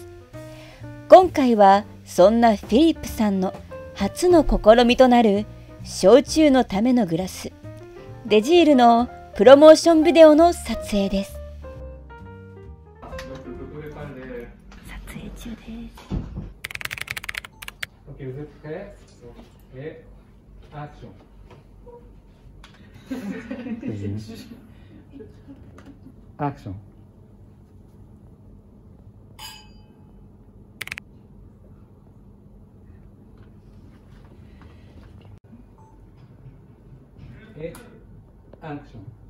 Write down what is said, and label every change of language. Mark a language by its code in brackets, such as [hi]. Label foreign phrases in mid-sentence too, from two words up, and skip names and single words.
[ja] 今回はそんなフィリップさんの初の試みとなる焼酎のためのグラスデジールのプロモーションビデオの撮影です。撮影中です。 [fr] Ok, vous êtes prêts? Et action. Action. Et action.